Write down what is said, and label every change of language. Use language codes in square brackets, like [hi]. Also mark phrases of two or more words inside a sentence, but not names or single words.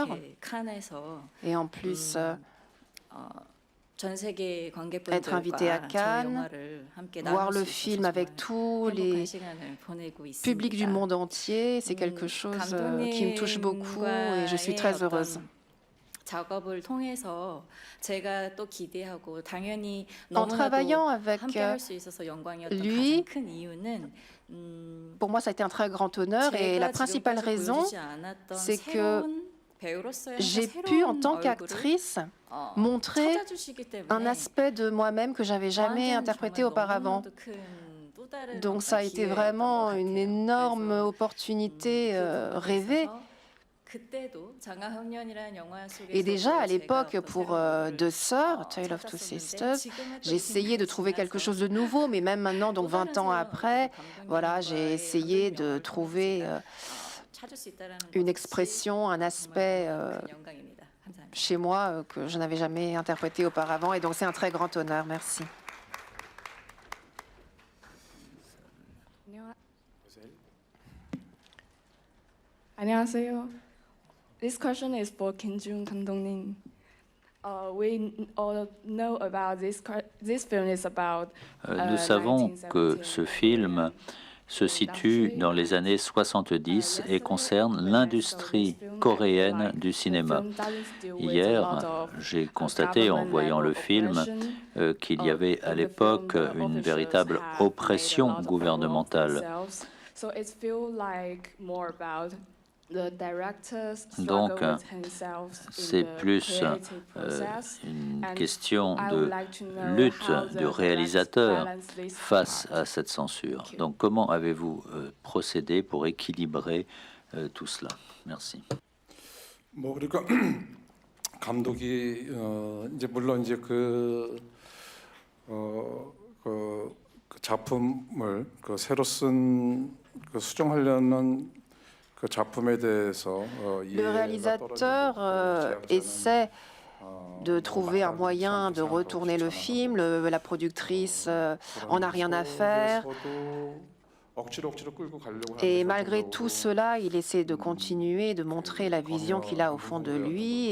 [fr] Et en plus, être invité à Cannes, voir le film avec tous les publics du monde entier, c'est quelque chose qui me touche beaucoup et je suis très heureuse. [ko] 작업을 통해서 제가 또 기대하고 당연히 [fr] En travaillant [ko] 너무나도 [fr] avec [ko] 함께 할 수 있어서 영광이었던 [fr] lui, [ko] 가장 큰 이유는 [fr] pour moi, ça a été un très grand honneur et la [ko] 제가 [fr] principale [ko] 지금까지 [fr] raison, [ko] 보여주지 않았던 [fr] c'est que [ko] 새로운 배우로서의 [fr] j'ai [ko] 새로운 [fr] pu, en tant [ko] 얼굴을, [fr] qu'actrice, montrer [ko] 찾아주시기 때문에 [fr] un aspect de moi-même que j'avais jamais [ko] 저한테는 [fr] interprété [ko] 정말 [fr] auparavant. [ko] 너무나도 큰 또 다른 [fr] Donc ça a été [ko] 기회였던 것 [fr] vraiment [ko] 같아요. [fr] une énorme opportunité [ko] 그 [fr] rêvée. [ko] 부분에서 그때도 장화훈련이라는 영화 속에서 [fr] Et déjà à [ko] 제가 [fr] l'époque, [ko] 어떤 [fr] pour [ko] 새로운 [fr] Deux Sœurs, Tale of Two Sisters, j'essayais de trouver quelque chose de nouveau, mais même maintenant, donc 20 ans après, voilà, j'ai essayé de trouver une expression, un aspect chez moi que je n'avais jamais interprété auparavant. Et donc c'est un très grand honneur. Merci. [ko] 안녕하세요. [en] This question is for 김지훈 감독님. We all know about this film is about. [fr] Nous savons que ce film se situe dans les années 70 et concerne l'industrie coréenne du cinéma. Hier, j'ai constaté en voyant le film qu'il y avait à l'époque une véritable oppression gouvernementale. Donc, c'est plus une question de lutte du réalisateur face à cette censure. Donc, comment avez-vous procédé pour équilibrer tout cela? Merci. [ko] 뭐 그러니까 감독이 이제 물론 이제 그 작품을 새로 쓴 수정하려는 [fr] Le réalisateur essaie de trouver un moyen de retourner le film. La productrice en a rien à faire. Et malgré tout cela, il essaie de continuer, de montrer la vision qu'il a au fond de lui.